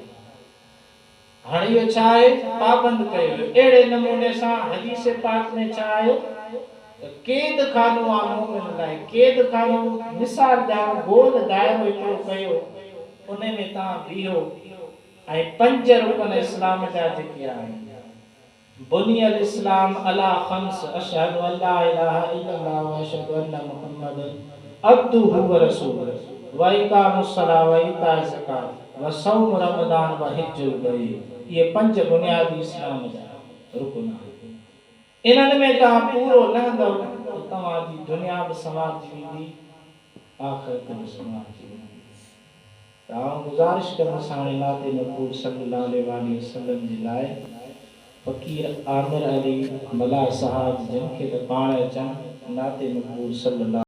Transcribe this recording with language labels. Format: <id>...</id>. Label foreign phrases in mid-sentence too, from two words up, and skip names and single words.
<sd>हाणे इहो छा आहे, पाबंद कयो अहिड़े नमूने सां हदीस पाक में छा आयो त क़ैद खानो आहे मोमिन लाइ। क़ैद खानो मिसाल ॾियां, गोल दाइरो हिकिड़ो कयो, उन में तव्हां बीहो ऐं 5 रुकन इस्लाम जा जेके आहिनि,</sd> <ar>بني الإسلام على خمس أشهد ألا إله إلا الله و أشهد أن محمدا عبده و رسوله و إقام الصلاة و إيتاء الزكاة و صوم رمضان و حج البيت.</ar> <sd>ये 5 बुनियादी इस्लाम जा रुकन आहिनि। इन्हनि में तव्हां पूरो लहंदव त तव्हांजी दुनिया बि समाजी वेंदी, आख़िरत बि समाजी वेंदी। तव्हां गुज़ारिश कंदुसि हाणे नाते मक़बूल</sd> <ar>صلى الله عليه وسلم</ar> <sd>जे लाइ फ़कीर आमिर अली मल्हा साहब जिन खे त पाण अचनि नाते मक़बूल सल्लल्लाहु</sd>